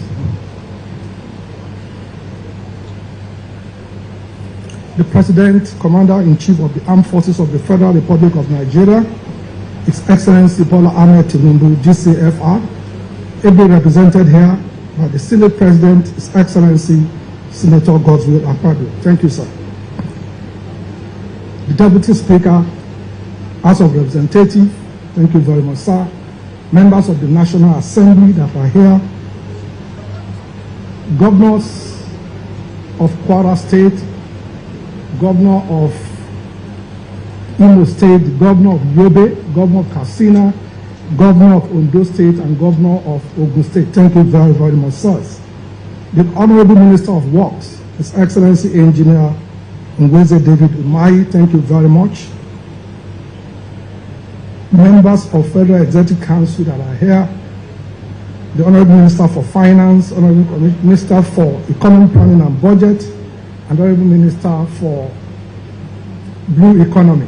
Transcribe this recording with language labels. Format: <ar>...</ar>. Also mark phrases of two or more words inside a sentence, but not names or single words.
<en>The President, Commander-in-Chief of the Armed Forces of the Federal Republic of Nigeria, His Excellency Bola Ahmed Tinubu, GCFR, ably represented here by the Senate President, His Excellency, Senator Godswill Akpabio. Thank you, sir. The Deputy Speaker, House of Representatives, thank you very much, sir. Members of the National Assembly that are here, governors of Kwara State, governor of Imo State, governor of Yobe, governor of Katsina, governor of Ondo State, and governor of Ogun State. Thank you very, very much, sirs. The Honorable Minister of Works, His Excellency Engineer Ngweze David Umahi, thank you very much. Members of Federal Executive Council that are here, the Honorable Minister for Finance, Honorable Minister for Economic Planning and Budget, and Honorable Minister for Blue Economy.</en>